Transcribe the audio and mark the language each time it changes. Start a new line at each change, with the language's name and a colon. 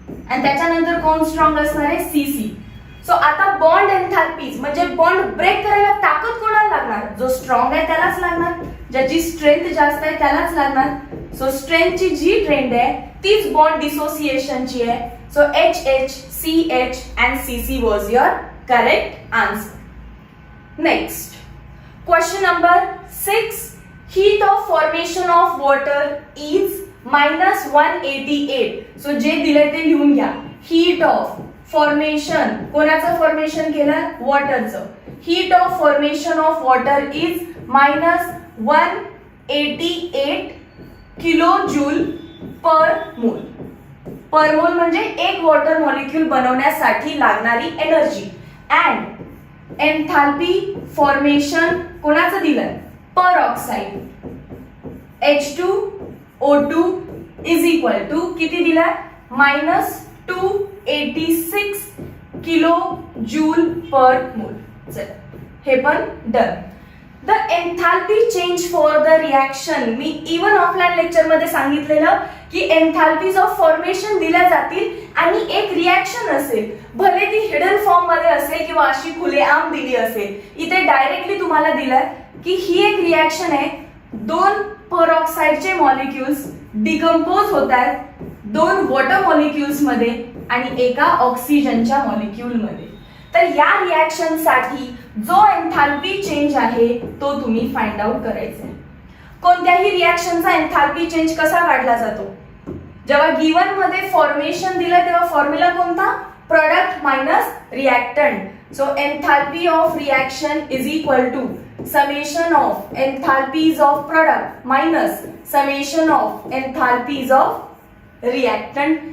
Marathi: आणि त्याच्यानंतर कोण स्ट्रॉंग असणार आहे? CC. सो आता बॉन्ड एन्थॅल्पीज म्हणजे बॉन्ड ब्रेक करायला ताकद कोणाला लागणार? जो स्ट्रॉंग आहे त्यालाच लागणार, ज्याची स्ट्रेंथ जास्त आहे त्यालाच लागणार. सो स्ट्रेंथची जी ट्रेंड आहे तीच बॉन्ड डिसोसिएशनची आहे.
English: So HH, CH and CC was your correct answer. Next, question number 6. Heat of formation of water is -188.
Marathi: So जे दिले ते लिहून घ्या.
English: Heat of formation,
Marathi: कोणाचं फॉर्मेशन केलं? वॉटरचं.
English: Heat of formation of water is -188 kilojoule per mole.
Marathi: पर मोल म्हणजे एक वॉटर मॉलिक्यूल बनवण्यासाठी लागणारी एनर्जी. अँड एन्थाल्पी फॉर्मेशन कोणाचं दिलंय? पर oxide H2O2 is equal to किती दिलाय? -286 किलो जूल पर मोल. हे पण done.
English: the enthalpy change for the reaction,
Marathi: मी even offline lecture मध्ये सांगितलेलं की एन्थाल्पीज ऑफ फॉर्मेशन दिल्या जातील आणि एक रिॲक्शन असेल, भले ती हिडन फॉर्म मध्ये असेल किंवा अशी खुलेआम दिली असेल. इथे डायरेक्टली तुम्हाला दिलंय की ही एक रिॲक्शन आहे. 2 परऑक्साइडचे मॉलिक्युल्स डिकम्पोज होत आहेत 2 वॉटर मॉलिक्युल्स मध्ये आणि एका ऑक्सिजनच्या मॉलिक्यूल मध्ये. तर या रिॲक्शन साठी जो एन्थाल्पी चेंज आहे तो तुम्ही फाइंड आउट करायचा आहे. कोणत्याही रिॲक्शनचा एन्थाल्पी चेंज कसा काढला जातो? जेव्हा गिवन मध्ये फॉर्मेशन दिलं तेव्हा फॉर्म्युला कोणता?
English: Product minus reactant. So enthalpy of reaction is equal to summation of enthalpies of product minus summation of enthalpies of reactant.